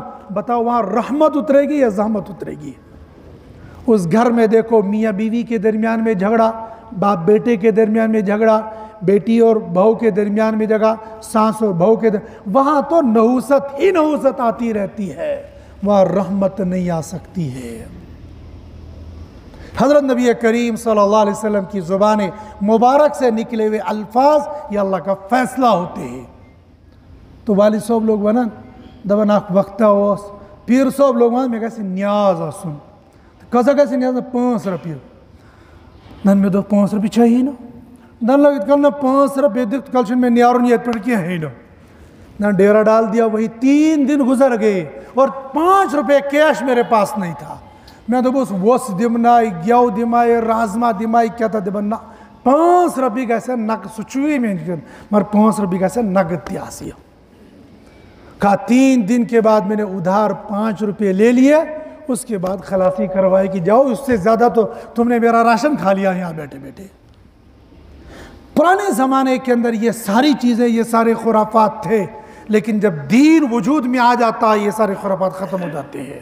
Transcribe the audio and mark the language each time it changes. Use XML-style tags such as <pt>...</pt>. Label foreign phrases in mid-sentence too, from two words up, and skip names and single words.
<ur>بتاؤ وہاں رحمت اترے گی یا زحمت اترے گی؟ اس گھر میں دیکھو میاں بیوی کے درمیان میں جھگڑا, باپ بیٹے کے درمیان میں جھگڑا, بیٹی اور بہو کے درمیان میں جگہ, ساس اور بہو کے وہاں تو نحوست ہی نحوست آتی رہتی ہے, وہاں رحمت نہیں آ سکتی ہے. حضرت نبی کریم صلی اللہ علیہ وسلم کی زبان مبارک سے نکلے ہوئے الفاظ یہ اللہ کا فیصلہ ہوتے ہیں.</ur> <ks>تو والد صاحب لوگ ونان دپان اخ وقتہ اوس, پیر صاحب لوگ ونان مے گژھِ نیاز آسُن. کۭژاہ گژھِ نیاز؟ 5 رۄپیہِ. دپان مےٚ دوٚپ 5 رۄپیہِ چھےٚ نہٕ. دپان لوگ یِتھ کٔنۍ نہٕ 5 رۄپیہِ دِتھ کل چھُنہٕ مےٚ نیرُن ییٚتہِ پٮ۪ٹھ کِہیٖنۍ نہٕ.</ks> <ur>دپان ڈیرا ڈال دیا. وہی 3 دن گزر گئے اور 5 روپے کیش میرے پاس نہیں تھا.</ur> <ks>میں دوٚپُس ووٚژھ دِمناے, گٮ۪و دِماے, رازما دِماے, کیٛاہ تھا دِمن. نہ 5 رۄپیہِ گژھن نقد, سُہ چھُے مےٚ مگر 5 رۄپیہِ گژھن نقد تہِ آسہِ.</ks> <ur>کہا 3 دن کے بعد میں نے ادھار 5 روپے لے لیے, اس کے بعد خلاصی کروائی کہ جاؤ, اس سے زیادہ تو تم نے میرا راشن کھا لیا یہاں بیٹھے بیٹھے. پرانے زمانے کے اندر یہ ساری چیزیں, یہ سارے خرافات تھے, لیکن جب دین وجود میں آ جاتا ہے یہ سارے خرافات ختم ہو جاتے ہیں.</ur>